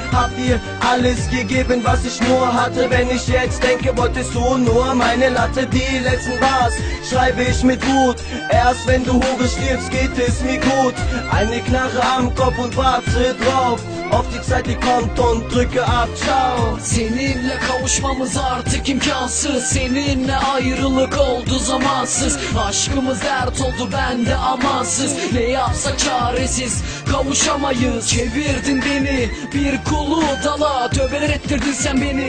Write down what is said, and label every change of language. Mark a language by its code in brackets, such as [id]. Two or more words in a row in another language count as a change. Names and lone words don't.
[de] Hab dir alles gegeben, was ich nur hatte. Wenn ich jetzt denke, wolltest du nur meine Latte. Die letzten Bars schreibe ich mit Wut. Erst wenn du Hure stirbst, geht es mir gut. Eine Knarre am Kopf und warte drauf auf die Zeit, die kommt und drücke ab, ciao. [tr] Seninle kavuşmamız artık imkansız. Seninle ayrılık oldu zamansız. Aşkımız dert oldu bende amansız. Ne yapsak çaresiz kavuşamayız. Çevirdin beni bir kulu dala. Tövbeler ettirdin sen beni.